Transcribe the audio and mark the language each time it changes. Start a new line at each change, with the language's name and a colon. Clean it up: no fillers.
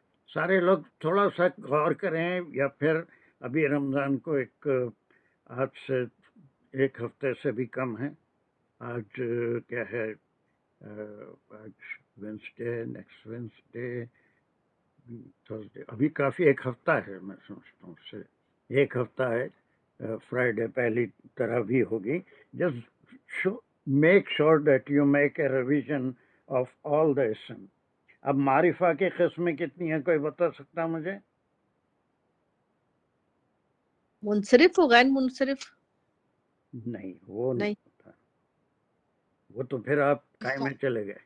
Urdu: سارے لوگ تھوڑا سا غور کریں، یا پھر ابھی رمضان کو آج سے 1 ہفتے سے بھی کم ہے. آج کیا ہے؟ آج وینسڈے، نیکسٹ وینسڈے، تھرسڈے، ابھی کافی 1 ہفتہ ہے. میں سمجھتا ہوں سے 1 ہفتہ ہے. فرائیڈے پہلی تراویح ہوگی.
English: Just make sure that you make a revision of all the اسم.
Urdu: اب معرفہ کی قسمیں کتنی ہیں؟ کوئی بتا سکتا مجھے؟ منصرف و غیر منصرف. نہیں وہ نہیں. ہوتا، وہ تو پھر آپ کائے میں چلے گئے.